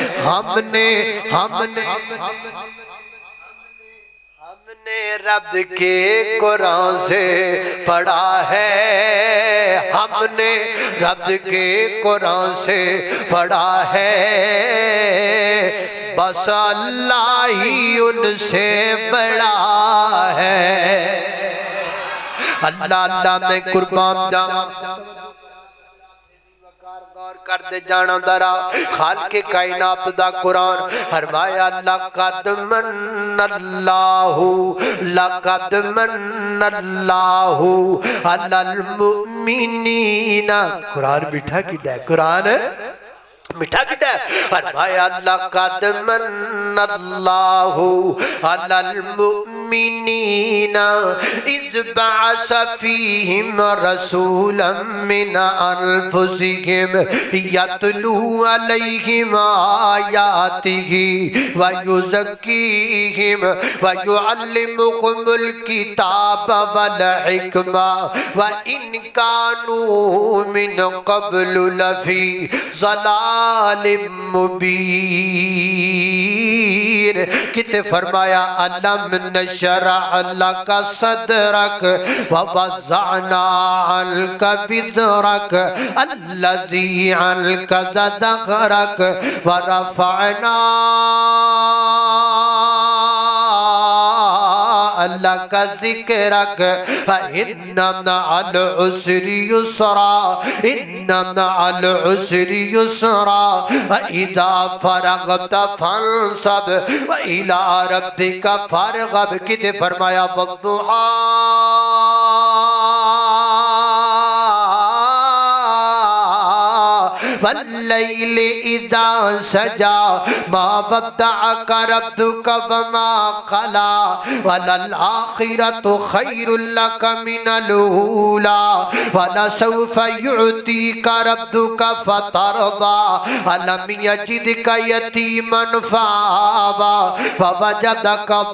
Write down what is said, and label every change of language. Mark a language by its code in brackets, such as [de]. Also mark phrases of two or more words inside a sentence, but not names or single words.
[ur] ہم نے رب کے قرآن سے پڑھا ہے، ہم نے رب کے قرآن سے پڑھا ہے، بس اللہ ہی ان سے بڑا ہے۔ [pa] اللہ اللہ میں قربان جاواں غور کر دے جانا درا خالق کائنات دا قرآن فرمایا [ar] لقد من اللہ لقد من اللہ علی المؤمنین [pa] قرآن میٹھا کڈا ہے قرآن میٹھا کڈا ہے فرمایا [ar] لقد من اللہ علی المؤمنین اذ بعث فیہم رسولا من انفسہم یتلو علیہم آیاتہ ویزکیہم ویعلمکم الکتاب والحکمہ وإن کانوا من قبل لفی ضلال مبین [pa] کتے فرمایا [ar] علم نشرح لک صدرک ووضعنا عنک وزرک الذی عنک ظہرک ورفعنا لک ذکرک فإن مع العسر یسرا ان مع العسر یسرا فإذا فرغت فانصب وإلى ربك فارغب [pa] کتے فرمایا [ar] والضحى واللیل اذا سجا ما ودعک ربک وما قلا وللآخرۃ خیر لک من الاولی ولسوف یعطیک ربک فترضی الم یجدک یتیما فآوی فوجدک